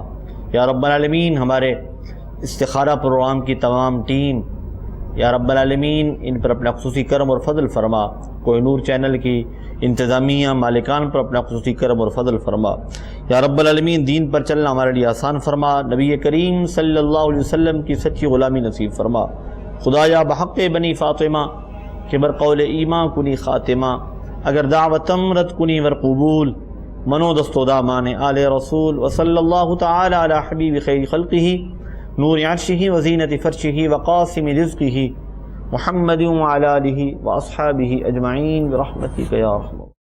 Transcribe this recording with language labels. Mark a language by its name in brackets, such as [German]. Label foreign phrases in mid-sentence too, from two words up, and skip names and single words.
[Arabic] یا رب العالمین [Urdu] ہمارے استخارہ پروگرام کی تمام ٹیم, [Arabic] یا رب العالمین [Urdu] ان پر اپنا خصوصی کرم اور فضل فرما. کوہ نور چینل کی انتظامیہ مالکان پر اپنا خصوصی کرم اور فضل فرما. [Arabic] یا رب العالمین [Urdu] دین پر چلنا ہمارے لیے آسان فرما. نبی کریم [Arabic] صلی اللہ علیہ وسلم [Urdu] کی سچی غلامی نصیب فرما. [Persian] خدایا بحق بنی فاطمہ کہ بر قول ایمان کنی خاتمہ, اگر دعوتم رد کنی ور قبول, منو دست و دامان آل رسول. [Arabic] وصلی اللہ تعالی علی حبیب خیر خلقہ نور عرشہ وزینت فرشہ وقاسم رزقہ محمد وعلی آلہ واصحابہ اجمعین برحمتک یا ارحم.